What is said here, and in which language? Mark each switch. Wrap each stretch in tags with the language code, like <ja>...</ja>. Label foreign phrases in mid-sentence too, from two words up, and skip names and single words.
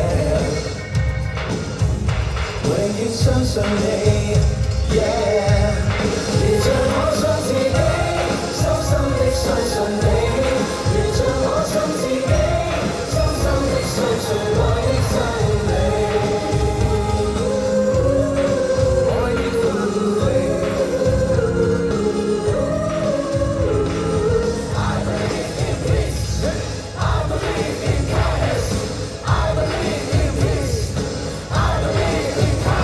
<zh>永遠相信你 yeah 如像我想自己深深的相信你，如像我想自己深深的相信愛的真理，愛的真理</zh> <en>I believe in peace I believe in kindness I believe in peace I believe in</en>